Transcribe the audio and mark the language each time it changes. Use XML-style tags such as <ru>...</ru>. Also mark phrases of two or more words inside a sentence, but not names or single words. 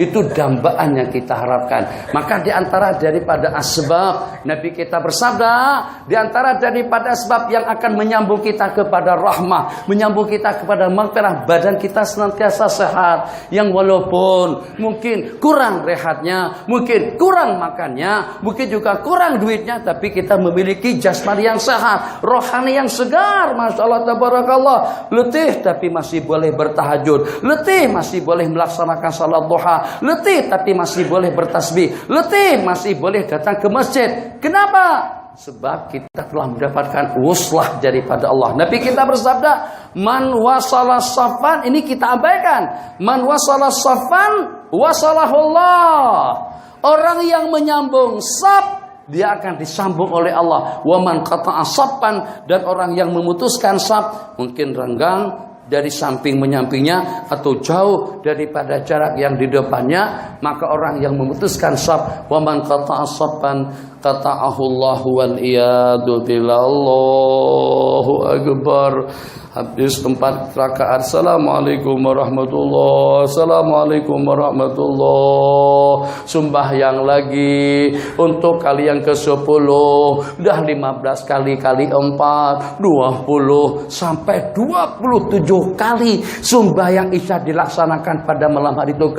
<ms>Itu dambaan yang kita harapkan. Maka di antara daripada asbab, Nabi kita bersabda, di antara daripada asbab yang akan menyambung kita kepada rahmah, menyambung kita kepada maghfirah, badan kita senantiasa sehat. Yang walaupun mungkin kurang rehatnya, mungkin kurang makannya, mungkin juga kurang duitnya, tapi kita memiliki jasmani yang sehat, rohani yang segar.</ms> <ar>ما شاء الله, tabarakallah.</ar> <ms>Letih tapi masih boleh bertahajud, letih masih boleh melaksanakan salat duha, letih tapi masih boleh bertasbih, letih masih boleh datang ke masjid. Kenapa? Sebab kita telah mendapatkan wuslah daripada Allah. Nabi kita bersabda,</ms> <ar>من وصل صفا,</ar> <ms>ini kita abaikan,</ms> <ar>من وصل صفا وصله الله.</ar> <ms>Orang yang menyambung saf, dia akan disambung oleh Allah.</ms> <ar>ومن قطع صفا,</ar> <ms>dan orang yang memutuskan saf, mungkin renggang dari samping menyampingnya atau jauh daripada jarak yang di depannya, maka orang yang memutuskan saf,</ms> <ar>ومن قطع صفا قطعه الله والعياذ بالله. الله أكبر.</ar> <ms>Habis 4 rakaat.</ms> <ar>السلام عليكم ورحمة الله، السلام عليكم ورحمة الله.</ar> <ms>Sembahyang lagi untuk kali yang ke-10. Udah 15 kali 4, 20 sampai 27 kali sembahyang Isya dilaksanakan pada malam hari itu.</ms>